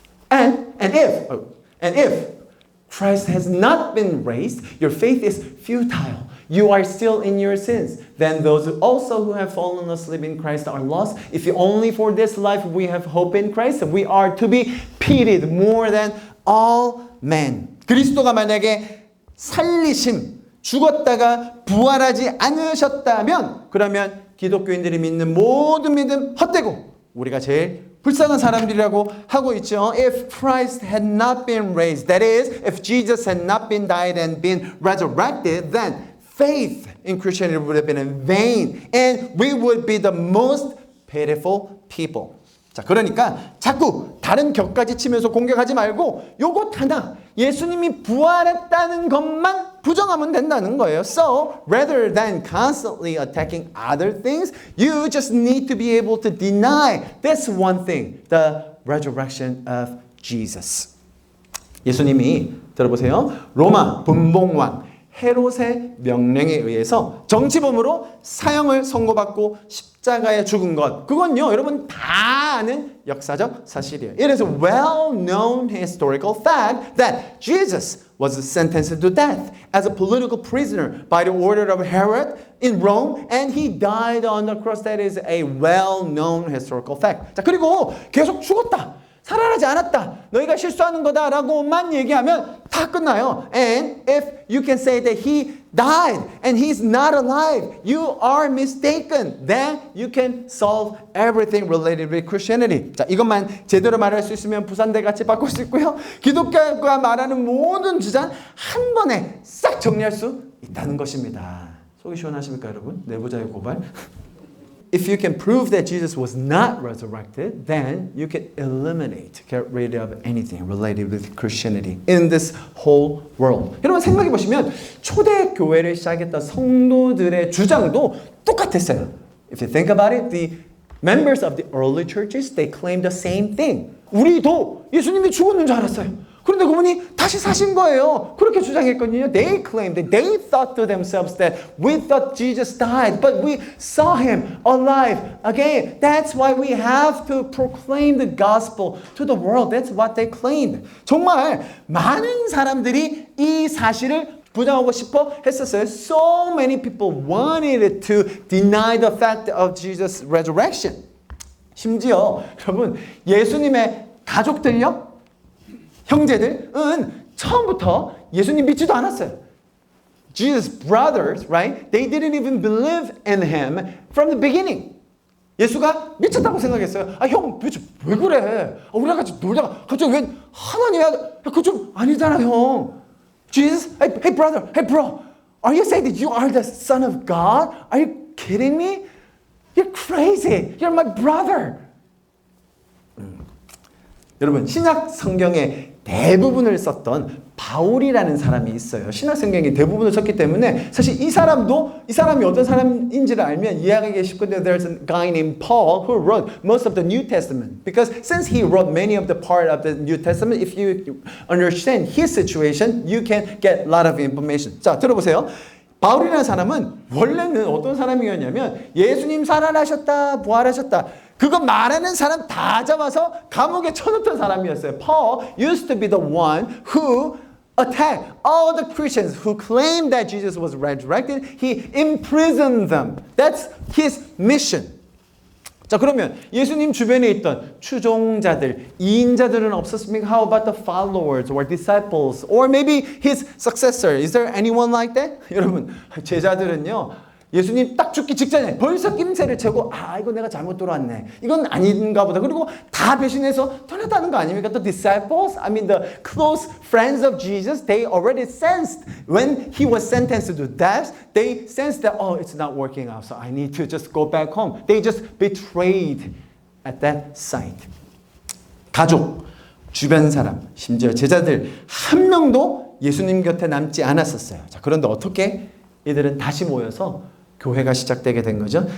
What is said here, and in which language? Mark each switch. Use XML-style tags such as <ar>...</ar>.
<en>And if Christ has not been raised, your faith is futile. You are still in your sins. Then those also who have fallen asleep in Christ are lost. If only for this life we have hope in Christ, we are to be pitied more than all men.</en> <ko>그리스도가 만약에 살리심, 죽었다가 부활하지 않으셨다면 그러면 기독교인들이 믿는 모든 믿음 헛되고 우리가 제일 불쌍한 사람들이라고 하고 있죠.</ko> <en>If Christ had not been raised, that is, if Jesus had not been died and been resurrected, then faith in Christianity would have been in vain and we would be the most pitiful people.</en> <ko>자, 그러니까 자꾸 다른 격까지 치면서 공격하지 말고 요것 하나 예수님이 부활했다는 것만 부정하면 된다는 거예요.</ko> <en>So, rather than constantly attacking other things, you just need to be able to deny this one thing, the resurrection of Jesus.</en> <ko>예수님이 들어보세요. 로마 분봉왕 헤롯의 명령에 의해서 정치범으로 사형을 선고받고 십자가에 죽은 것. 그건요, 여러분 다 아는 역사적 사실이에요.</ko> <en>It is a well-known historical fact that Jesus was sentenced to death as a political prisoner by the order of Herod in Rome, and he died on the cross. That is a well-known historical fact.</en> <ko>자, 그리고 계속 죽었다. 살아나지 않았다. 너희가 실수하는 거다라고만 얘기하면 다 끝나요.</ko> <en>And if you can say that he died and he's not alive, you are mistaken. Then you can solve everything related with Christianity.</en> <ko>자, 이것만 제대로 말할 수 있으면 부산대 같이 바꿀 수 있고요. 기독교가 말하는 모든 주장 한 번에 싹 정리할 수 있다는 것입니다. 속이 시원하십니까, 여러분? 내부자의 고발.</ko> <en>If you can prove that Jesus was not resurrected, then you can get rid of anything related with Christianity in this whole world.</en> <ko>여러분 생각해 보시면 초대 교회를 시작했던 성도들의 주장도 똑같았어요.</ko> <en>If you think about it, the members of the early churches, they claimed the same thing.</en> <ko>우리도 예수님이 죽었는 줄 알았어요. 그런데 그분이 다시 사신 거예요. 그렇게 주장했거든요.</ko> <en>They claimed that they thought to themselves that we thought Jesus died, but we saw him alive again. That's why we have to proclaim the gospel to the world. That's what they claimed.</en> <ko>정말 많은 사람들이 이 사실을 부정하고 싶어 했었어요.</ko> <en>So many people wanted to deny the fact of Jesus' resurrection.</en> <ko>심지어 여러분 예수님의 가족들요? 형제들은 처음부터 예수님 믿지도 않았어요.</ko> <en>Jesus' brothers, right? They didn't even believe in him from the beginning.</en> <ko>예수가 미쳤다고 생각했어요. 아, 형, 왜 그래? 우리랑 같이 놀다가 갑자기 웬 하나님이야? 그거 좀 아니잖아, 형.</ko> <en>Jesus, hey brother, hey bro, are you saying that you are the son of God? Are you kidding me? You're crazy. You're my brother.</en> <ko>여러분, 신약 성경의 대부분을 썼던 바울이라는 사람이 있어요. 신약성경이 대부분을 썼기 때문에 사실 이 사람이 어떤 사람인지를 알면 이해하기 쉽건데</ko> <en>there's a guy named Paul who wrote most of the New Testament. Because since he wrote many of the part of the New Testament, if you understand his situation, you can get a lot of information.</en> <ko>자, 들어보세요. 바울이라는 사람은 원래는 어떤 사람이었냐면 예수님 살아나셨다, 부활하셨다. 그거 말하는 사람 다 잡아서 감옥에 쳐놓던 사람이었어요.</ko> <en>Paul used to be the one who attacked all the Christians who claimed that Jesus was resurrected. He imprisoned them. That's his mission.</en> <ko>자, 그러면 예수님 주변에 있던 추종자들, 이인자들은 없었습니까?</ko> <en>How about the followers or disciples or maybe his successor? Is there anyone like that?</en> <ko>여러분, 제자들은요. 예수님 딱 죽기 직전에 벌써 낌새를 채고 이거 내가 잘못 돌아왔네. 이건 아닌가 보다. 그리고 다 배신해서 떠났다는 거 아닙니까?</ko> <en>The disciples, I mean the close friends of Jesus, they already sensed when he was sentenced to death, they sensed that, it's not working out, so I need to just go back home. They just betrayed at that sight.</en> <ko>가족, 주변 사람, 심지어 제자들 한 명도 예수님 곁에 남지 않았었어요. 자, 그런데 어떻게 이들은 다시 모여서 교회가 시작되게 된 거죠.</ko>